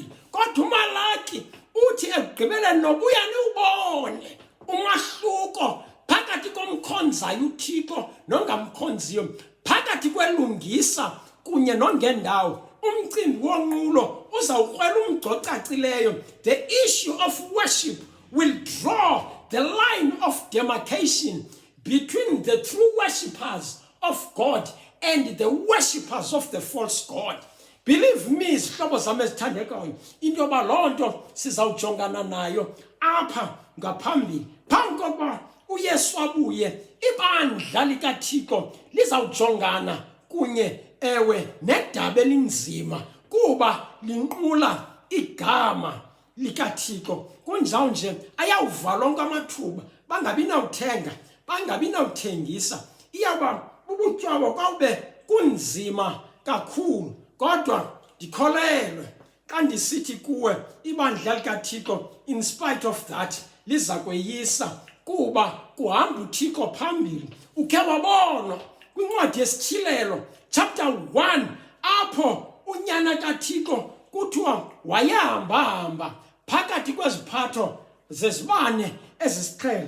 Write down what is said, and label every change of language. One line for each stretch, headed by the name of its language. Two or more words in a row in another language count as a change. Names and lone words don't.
Xhosa: Kodwa uMalaki uthi ekugqibeleni nobuya niwubone umahluko phakathi komkhonzayo uThixo nongamkhonziyo, phakathi kwelungisa kunye nongendawo. Umcimbi wonqulo uzawukrwela umgcocacileyo.
English: The issue of worship will draw the line of demarcation between the true worshippers of God and the worshippers of the false God. Believe me,
Xhosa: izihlobo zami ezithandekayo, into yoba loo nto sizawujongana nayo apha ngaphambili. Phambi kokuba uYesu abuye, ibandla likaThixo lizawujongana kunye ewe nedaba elinzima kuba linqula igama likaThixo. Kunjalo nje ayawuvalwa onke amathuba, bangabi nawuthenga, bangabi nawuthengisa. Iyaba ubutywabo kwawube kunzima kakhulu. Kodwa ndikholelwe xa ndisithi kuwe ibandla likaThixo
English: in spite of that
Xhosa: liza kweyisa kuba kuhamba uThixo phambili. Ukhe wabonwa kwincwadi yesishilelo chapter 1 apho unyana kaThixo kuthiwa wayahamba phakathi kweziphatho zezibane ezisiqhele.